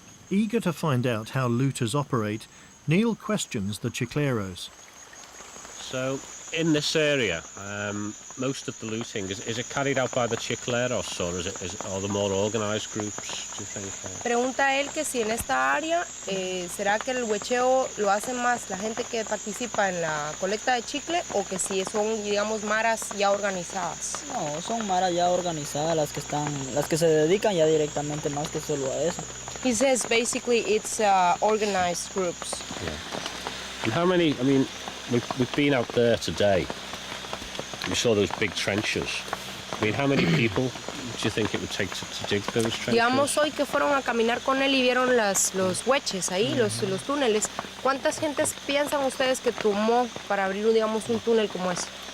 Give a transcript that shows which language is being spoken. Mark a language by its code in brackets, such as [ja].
[en] Eager to find out how looters operate, Neil questions the chicleros. So, in this area, most of the looting, is it carried out by the chicleros, or are there more organised groups, do you think? [es] Pregunta él que si en esta área, ¿será que el huecheo lo hacen más la gente que participa en la colecta de chicle o que si son, digamos, maras ya organizadas? No, son maras ya organizadas las que se dedican ya directamente más que solo a eso. [en] He says basically it's organized groups. Yeah. And how many, I mean, we've been out there today. We saw those big trenches. I mean, how many people do you think it would take to dig those trenches? [es] Digamos hoy que fueron a caminar con él y vieron los hueches ahí, los túneles. ¿Cuántas gentes piensan ustedes que tomó para abrir, digamos, un túnel como ese?